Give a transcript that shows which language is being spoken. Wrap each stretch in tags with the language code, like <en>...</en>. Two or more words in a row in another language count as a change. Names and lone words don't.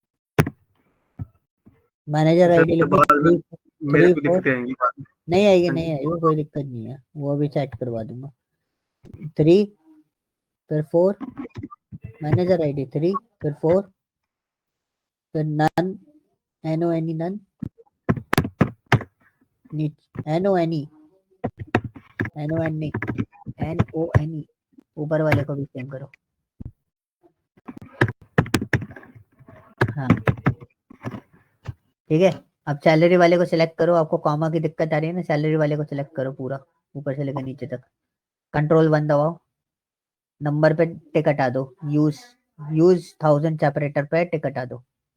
<hi>आईडी उसके लिखो बाद 3 मेरे 3 को 4 दिक्कतें आएंगी बाद में। नहीं आएगी, हाँ नहीं जी। आएगी, कोई दिक्कत नहीं है, वो अभी सेट करवा दूंगा। 3 फिर 4,</hi> <en>manager ID</en> <hi>3 फिर 4 फिर नन, एन ओ एन ई नन, एन ओ एन ई, एन ओ एन नहीं, एन ओ एन ई, ऊपर वाले को भी सेम करो। हाँ ठीक है। अब सैलरी वाले को सिलेक्ट करो, आपको कॉमा की दिक्कत आ रही है ना, सैलरी वाले को सिलेक्ट करो पूरा, ऊपर से लेकर नीचे तक। कंट्रोल 1 दबाओ, नंबर पे टिक हटा दो,</hi> <en>use use 1000 separator</en> <hi>पे टिक हटा दो।</hi>